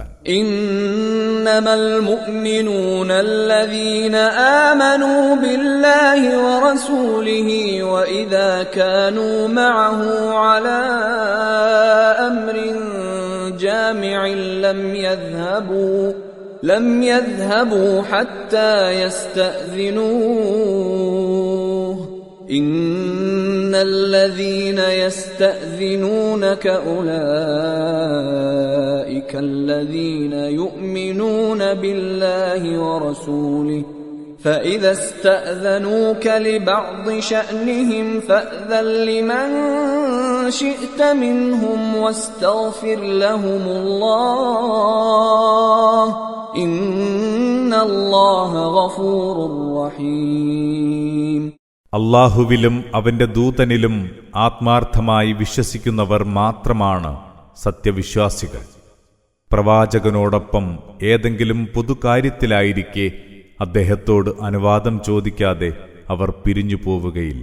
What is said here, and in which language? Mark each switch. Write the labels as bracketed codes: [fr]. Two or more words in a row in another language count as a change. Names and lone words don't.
[ar] إنما المؤمنون الذين آمنوا بالله ورسوله وإذا كانوا معه على أمر جامع لم يذهبوا حتى يستأذنوه إن الذين يستأذنونك أولئك الذين يؤمنون بالله ورسوله فإذا استأذنوك لبعض شأنهم فأذن لمن شئت منهم واستغفر لهم الله إن الله غفور رحيم. [ml] അല്ലാഹുവിലും അവന്റെ ദൂതനിലും ആത്മാർത്ഥമായി വിശ്വസിക്കുന്നവർ മാത്രമാണ് സത്യവിശ്വാസികൾ. പ്രവാചകനോടൊപ്പം ഏതെങ്കിലും പൊതുകാര്യത്തിലായിരിക്കെ അദ്ദേഹത്തോട് അനുവാദം ചോദിക്കാതെ അവർ പിരിഞ്ഞു പോവുകയില്ല.